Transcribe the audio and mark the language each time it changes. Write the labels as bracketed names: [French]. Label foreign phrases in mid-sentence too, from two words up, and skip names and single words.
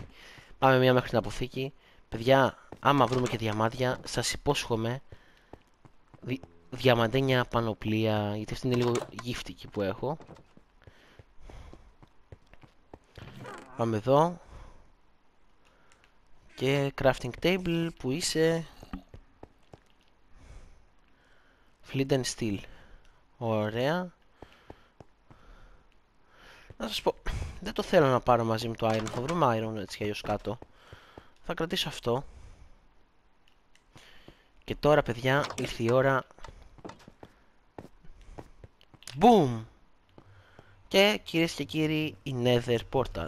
[Greek] Πάμε μία μέχρι την αποθήκη. Παιδιά, άμα βρούμε και διαμάντια, σας υπόσχομαι διαμαντένια πανοπλία. Γιατί αυτή είναι λίγο γύφτικη που έχω. Πάμε εδώ. Και [English] crafting table [Greek] που είσαι. [English] Flint and steel. [Greek] Ωραία. Να σας πω, δεν το θέλω να πάρω μαζί με το iron. Θα βρούμε iron έτσι κι αλλιώς κάτω. Θα κρατήσω αυτό. Και τώρα, παιδιά, ήρθε η ώρα. Boom! Και κυρίες και κύριοι, η Nether Portal.